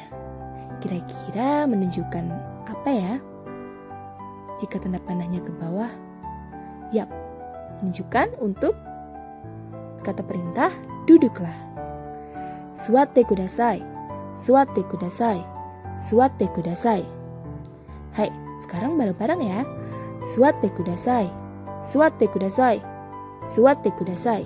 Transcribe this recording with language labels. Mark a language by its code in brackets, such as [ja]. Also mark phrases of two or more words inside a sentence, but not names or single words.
[id] Kira-kira menunjukkan apa ya? Jika tanda panahnya ke bawah, yap, menunjukkan untuk kata perintah duduklah. [ja] 座ってください。座ってください. 座ってください. [id] Hai, sekarang bareng-bareng ya. [ja] 座ってください。座ってください. 座ってください.